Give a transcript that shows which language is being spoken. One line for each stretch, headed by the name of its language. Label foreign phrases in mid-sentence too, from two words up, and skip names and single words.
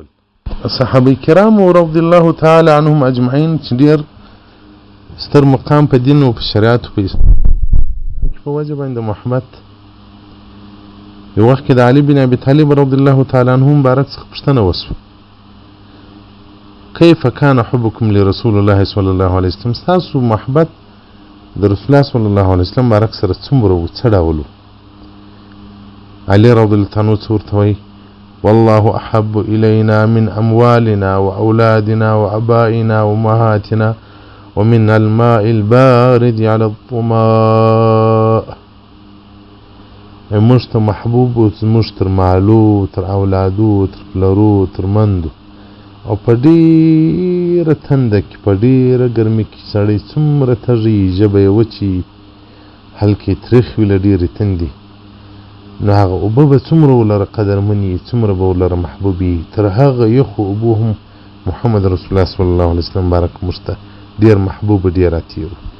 Pashto: صحابه کرامو
Arabic: رضی الله تعالی عنهم اجمعین
Pashto: چې ډېر ستر مقام په دین او په شریعت په اسلام په وجه باندې محبت یو وخت کې د علي بن ابي طالب
Arabic: رضی الله تعالی عنه
Pashto: مبارک څخه پوښتنه وسوه
Arabic: كيف كان حبكم لرسول الله صلى الله عليه وسلم
Pashto: تاسو محبت د رسول الله
Arabic: صلی الله علیه وسلم
Pashto: مبارک سره څومره و څه ډول علي
Arabic: رضی الله عنه
Pashto: ورته وایي
Arabic: والله احب الينا من اموالنا واولادنا وابائنا وامهاتنا ومن الماء البارد على الظماء.
Pashto: موږ ته محبوب و زموږ تر مالو تر اولادو تر پلرو تر مندو او په ډېره تنده کې په ډېره ګرمي کې سړی څومره تږي ژبه یې وچي هلکې تریخ وي له ډېرې تندې نو هغه اوبه به څومره ولره قدرمنې څومره به ولره محبوبې تر هغه یخو اوبو هم محمد رسول الله
Arabic: صلی الله علیه وسلم
Pashto: بارک موږ ته ډېر محبوب ډېر اتیر